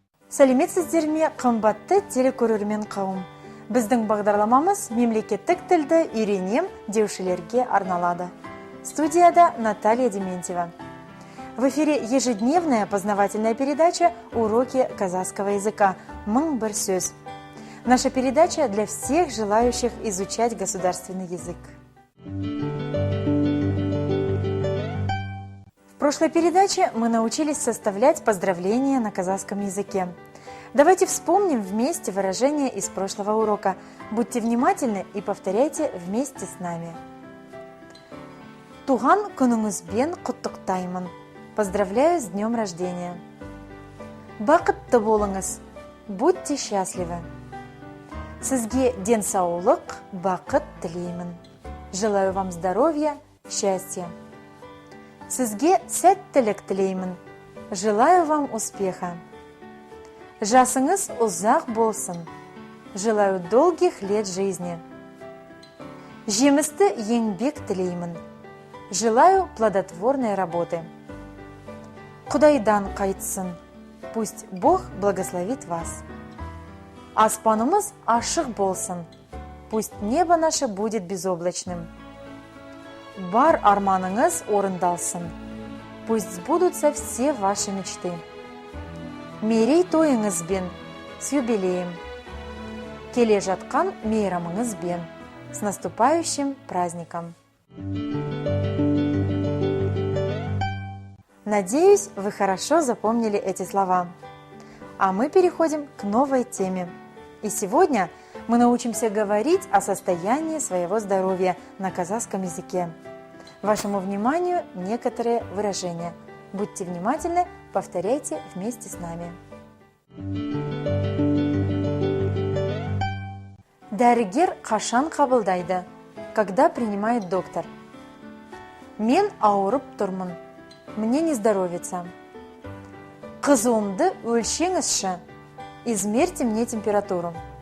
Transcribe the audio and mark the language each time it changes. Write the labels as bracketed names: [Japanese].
[Kazakh] Сәлеметсіздер ме, қымбатты телекөрермен қауым. Біздің бағдарламамыз мемлекеттік тілді үйренем деушілерге арналады. Студияда Наталья Дементьева. [Russian] В эфире ежедневная познавательная передача «Уроки казахского языка. Мың бір сөз». Наша передача для всех желающих изучать государственный язык. В прошлой передаче мы научились составлять поздравления на казахском языке. Давайте вспомним вместе выражения из прошлого урока. Будьте внимательны и повторяйте вместе с нами. [Kazakh] Туған күніңізбен құттықтаймын. [Russian] Поздравляю с днем рождения. [Kazakh] Бақытты болыңыз. [Russian] Будьте счастливы. [Kazakh] Сізге денсаулық, бақыт тілеймін. [Russian] Желаю вам здоровья, счастья. [Kazakh] Сізге сәттілік тілеймін. [Russian] Желаю вам успеха. [Kazakh] Жасыңыз ұзақ болсын. [Russian] Желаю долгих лет жизни. [Kazakh] Жемісті еңбек тілеймін. [Russian] Желаю плодотворной работы. [Kazakh] Құдайдан қайтсын. [Russian] Пусть Бог благословит вас. [Kazakh] Аспанымыз ашық болсын. [Russian] Пусть небо наше будет безоблачным. [Kazakh] Бар арманыңыз орындалсын. [Russian] Пусть сбудутся все ваши мечты. [Kazakh] Мерейтойыңызбен, [Russian] с юбилеем. [Kazakh] Келе жатқан мейрамыңызбен, [Russian] с наступающим праздником. Надеюсь, вы хорошо запомнили эти слова. А мы переходим к новой теме. И сегодня мы научимся говорить о состоянии своего здоровья на казахском языке. Вашему вниманию некоторые выражения. Будьте внимательны, повторяйте вместе с нами. [Kazakh] Дәрігер қашан қабылдайды? [Russian] Когда принимает доктор? [Kazakh] Мен ауырып тұрмын. [Russian] Мне не здоровится. [Kazakh] Қызуымды өлшеңізші. [Russian] Измерьте мне температуру.